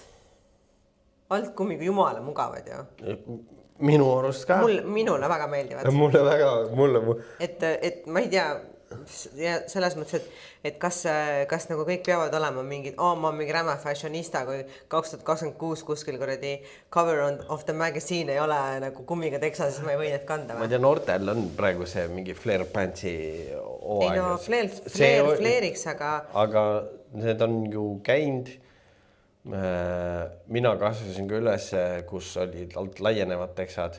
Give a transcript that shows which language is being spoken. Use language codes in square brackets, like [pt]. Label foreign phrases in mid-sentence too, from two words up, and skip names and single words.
[et] Alt kummiga jumala mugavad ju. Minu arust ka. Minule väga meeldivad. Mulle. Et ma ei tea, ja selles mõttes, et kas nagu kõik peavad olema mingid, ma mingi räme fashionista, kui 2026 kuskil kuradi [en] cover of the magazine [et] ei ole nagu kummiga teksa, siis ma ei või need kanda. Ma ei tea, noortel on praegu see mingi flare pantsi hooaeg. Ei no, flare'iks, aga... Aga need on ju käinud. Mina kasvasin ka üles, kus olid alt laienevad teksad.